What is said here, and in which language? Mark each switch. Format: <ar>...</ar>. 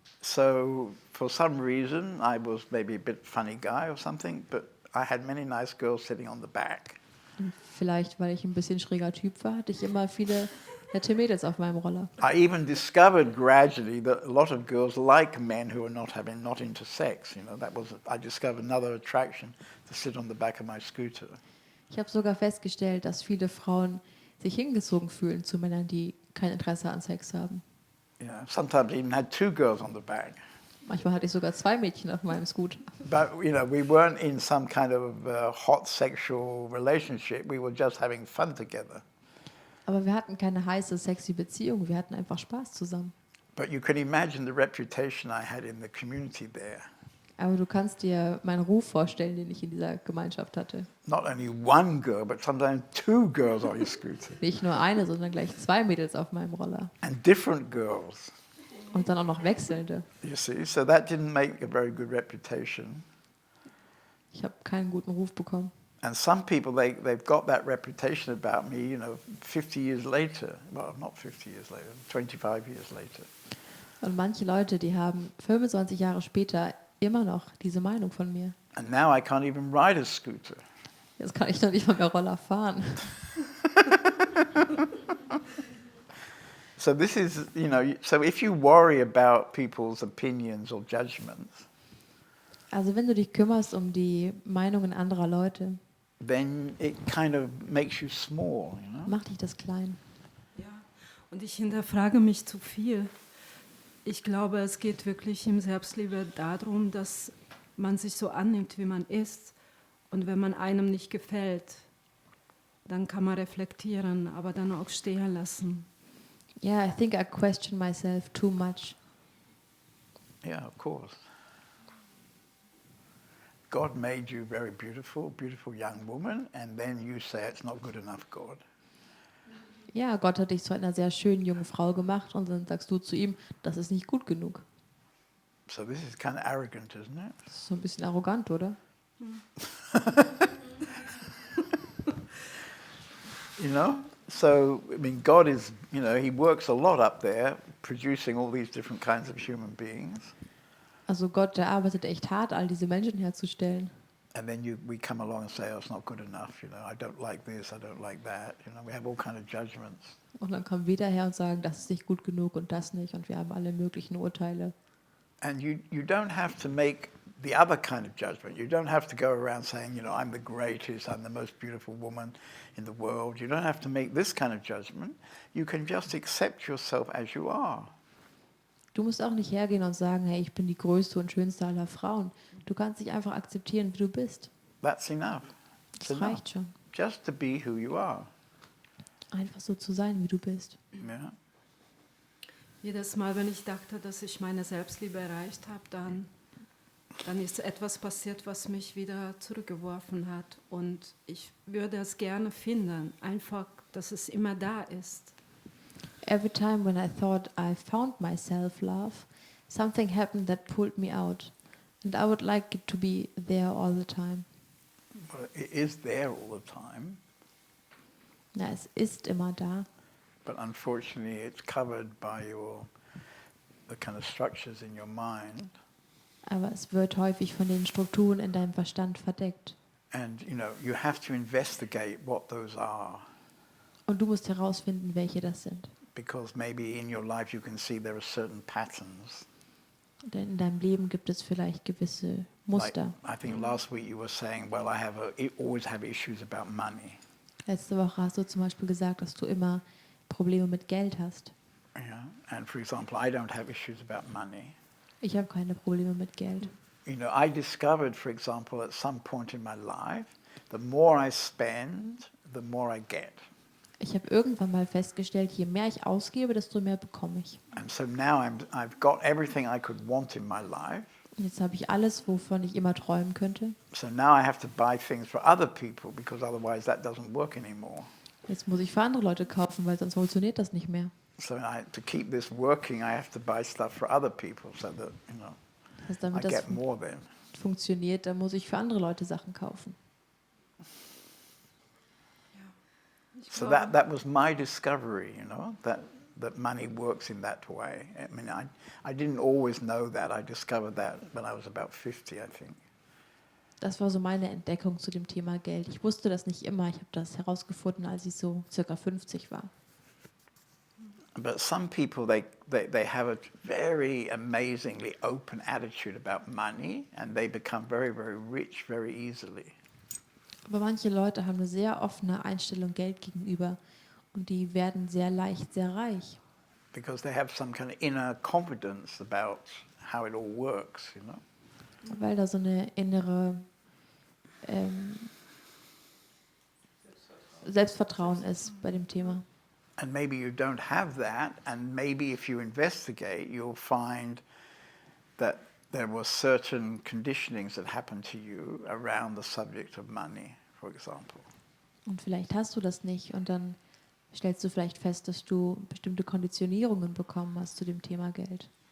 <en>So for some reason, I was maybe a bit funny guy or something, but I had many nice girls sitting on the back.</en> <de>Und vielleicht, weil ich ein bisschen schräger Typ war, hatte ich immer viele nette Mädels auf meinem Roller.</de> <en>I even discovered gradually that a lot of girls like men who are not into sex. You know, I discovered another attraction to sit on the back of my scooter.</en> <de>Ich habe sogar festgestellt, dass viele Frauen sich hingezogen fühlen zu Männern, die kein Interesse an Sex haben.</de> <en>You know, sometimes I even had 2 girls on the back.</en> <de>Manchmal hatte ich sogar 2 Mädchen auf meinem Scooter.</de> <en>But you know, we weren't in some kind of hot sexual relationship. We were just having fun together.</en> <de>Aber wir hatten keine heiße, sexy Beziehung. Wir hatten einfach Spaß zusammen.</de> <en>But you can imagine the reputation I had in the community there.</en> <de>Aber du kannst dir meinen Ruf vorstellen, den ich in dieser Gemeinschaft hatte.</de> <en>Not only 1 girl, but sometimes 2 girls on your scooter.</en> <de>Nicht nur eine, sondern gleich 2 Mädels auf meinem Roller.</de> <en>And different girls.</en> <de>Und dann auch noch wechselnde.</de> <en>You see, so that didn't make a very good reputation.</en> <de>Ich habe keinen guten Ruf bekommen.</de> <en>And some people, they've got that reputation about me, you know, 50 years later. Well, not 50 years later, 25 years later.</en> <de>Und manche Leute, die haben 25 Jahre später immer noch diese Meinung von mir.</de> <en>And now I can't even ride a scooter.</en> <de>Jetzt kann ich noch nicht mal mehr Roller fahren.</de> <en>So this is, you know, so if you worry about people's opinions or judgments,</en> <de>Also wenn du dich kümmerst um die Meinungen anderer Leute,</de> <en>then it kind of makes you small, you know?</en> <de>macht dich das klein. Ja, und ich hinterfrage mich zu viel. Ich glaube, es geht wirklich im Selbstliebe darum, dass man sich so annimmt, wie man ist. Und wenn man einem nicht gefällt, dann kann man reflektieren, aber dann auch stehen lassen.</de> <en>Yeah, I think I question myself too much. Yeah, of course. God made you very beautiful, beautiful young woman, and then you say it's not good enough, God.</en> <de>Ja, Gott hat dich zu einer sehr schönen jungen Frau gemacht und dann sagst du zu ihm, das ist nicht gut genug.</de> <en>So this is kind of arrogant, isn't it?</en> <de>Das ist so ein bisschen arrogant, oder?</de> <en>You know? So, I mean, God is, you know, he works a lot up there, producing all these different kinds of human beings.</en> <de>Also Gott, der arbeitet echt hart, all diese Menschen herzustellen.</de> <en>And then we come along and say, oh, it's not good enough, you know, I don't like this, I don't like that. You know, we have all kind of judgments.</en> <de>Und dann kommen wir daher und sagen, das ist nicht gut genug und das nicht. Und wir haben alle möglichen Urteile.</de> <en>And you don't have to make the other kind of judgment. You don't have to go around saying, I'm the greatest, I'm the most beautiful woman in the world. You don't have to make this kind of judgment. You can just accept yourself as you are.</en> <de>Du musst auch nicht hergehen und sagen, hey, ich bin die größte und schönste aller Frauen. Du kannst dich einfach akzeptieren, wie du bist.</de> <en>That's enough. It's</en> <de>Das</de> <en>enough.</en> <de>reicht schon.</de> <en>Just to be who you are.</en> <de>Einfach so zu sein, wie du bist.</de> <en>Yeah.</en> <de>Jedes Mal, wenn ich dachte, dass ich meine Selbstliebe erreicht habe, dann ist etwas passiert, was mich wieder zurückgeworfen hat. Und ich würde es gerne finden, einfach, dass es immer da ist.</de> <en>Every time when I thought I found my self-love, something happened that pulled me out. And I would like it to be there all the time. Well, it is there all the time,</en> <de>Na, es ist immer da.</de> <en>but unfortunately it's covered by the kind of structures in your mind.</en> <de>Aber es wird häufig von den Strukturen in deinem Verstand verdeckt.</de> <en>And, you have to investigate what those are.</en> <de>Und du musst herausfinden, welche das sind.</de> <en>Because maybe in your life you can see there are certain patterns.</en> <de>Denn in deinem Leben gibt es vielleicht gewisse Muster.</de> <en>Like, I think last week you were saying, well, I always have issues about money.</en> <de>Letzte Woche hast du zum Beispiel gesagt, dass du immer Probleme mit Geld hast.</de> <en>Yeah? And for example, I don't have issues about money.</en> <de>Ich habe keine Probleme mit Geld.</de> <en>I discovered, for example, at some point in my life, the more I spend, the more I get.</en> <de>Ich habe irgendwann mal festgestellt, je mehr ich ausgebe, desto mehr bekomme ich.</de> <en>And so now I've got everything I could want in my life.</en> <de>Jetzt habe ich alles, wovon ich immer träumen könnte.</de> <en>So now I have to buy things for other people because otherwise that doesn't work anymore.</en> <de>Jetzt muss ich für andere Leute kaufen, weil sonst funktioniert das nicht mehr.</de> <en>So to keep this working, I have to buy stuff for other people so that,</en> <de>Also</de> <en>I</en> <de>damit das</de> <en>get more then.</en> <de>funktioniert, dann muss ich für andere Leute Sachen kaufen.</de> <en>So that was my discovery, that money works in that way. I mean, I didn't always know that. I discovered that when I was about 50, I think.</en> <de>Das war so meine Entdeckung zu dem Thema Geld. Ich wusste das nicht immer. Ich habe das herausgefunden, als ich so circa 50 war.</de> <en>But some people, they have a very amazingly open attitude about money and they become very, very rich very easily.</en> <de>Aber manche Leute haben eine sehr offene Einstellung Geld gegenüber und die werden sehr leicht sehr reich.</de> <en>Because they have some kind of inner confidence about how it all works,</en> <de>Weil da so eine innere Selbstvertrauen ist bei dem Thema.</de> <en>And maybe you don't have that, and maybe if you investigate, you'll find that there were certain conditionings that happened to you around the subject of money, for example.</en> <de>Und vielleicht hast du das nicht und dann stellst du vielleicht fest, dass du bestimmte Konditionierungen bekommen hast zu dem Thema Geld.</de>